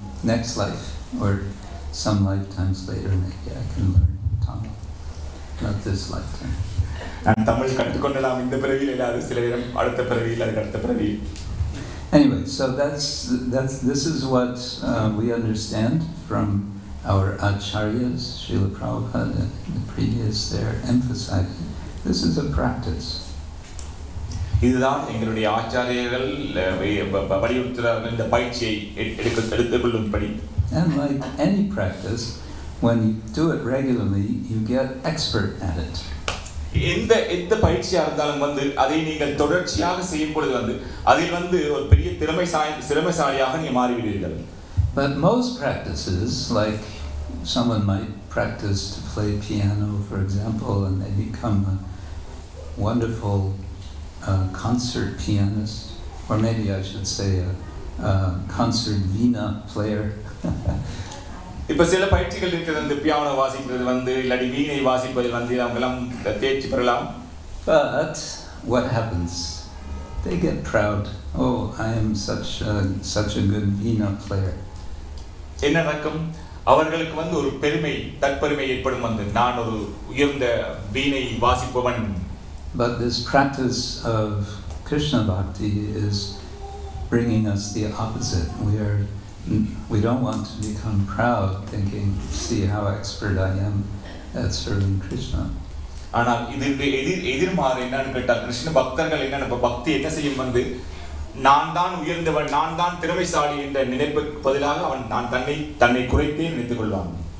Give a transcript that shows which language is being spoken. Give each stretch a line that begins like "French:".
English: Next life, or some lifetimes later, maybe I can learn Tamil. Not this lifetime.
Tamil: நான் தமிழ் கற்றுக்கொள்ளலாம் இந்த பிறவியில் இல்லாத சில நேரம் அடுத்த பிறவியில் அதுக்கு அடுத்த பிறவியில்.
English: Anyway, so this is what we understand from our acharyas, Srila Prabhupada, and the previous there emphasizing. This is a practice.
Tamil: இதுதான் எங்களுடைய ஆச்சாரியர்கள் வலியுறுத்துகிறார்கள் இந்த பயிற்சியை எடுத்துக்கொள்ளும்படி.
English: And like any practice, when you do it regularly, you get expert at it.
Tamil: எந்த பயிற்சியா இருந்தாலும் அதை நீங்கள் தொடர்ச்சியாக செய்யும் பொழுது அதில் ஒரு பெரிய திறமைசாலியாக நீ மாறிவிடுவீர்கள்.
English: But most practices, like someone might practice to play piano, for example, and they become a wonderful concert pianist, or maybe I should say a concert veena player.
Tamil: இப்ப சில பயிற்சிகள் இருக்கிறது பியானோ வாசிக்கிறது இல்லாட்டி வீணை வாசிப்பதில் அவங்கெல்லாம் தேர்ச்சி பெறலாம்.
English: But what happens? They get proud. Oh, I am such a good veena player.
Tamil: என்ன நடக்கும்? அவர்களுக்கு ஒரு பெருமை தற்பெருமை ஏற்படும் நான் ஒரு உயர்ந்த வீணை வாசிப்பவன்.
English: But this practice of Krishna Bhakti is bringing us the opposite. We don't want to become proud, thinking, see how expert I am at serving Krishna.
Tamil: ஆனால் இது எதிர்மாறு என்னன்னு கேட்டால் கிருஷ்ண பக்தர்கள் என்ன பக்தி என்ன செய்யும் நான் தான் உயர்ந்தவன், நான் தான் திறமைசாலி என்ற நினைப்புக்கு பதிலாக அவன் நான் தன்னை குறைத்தே நினைத்துக் கொள்வான்.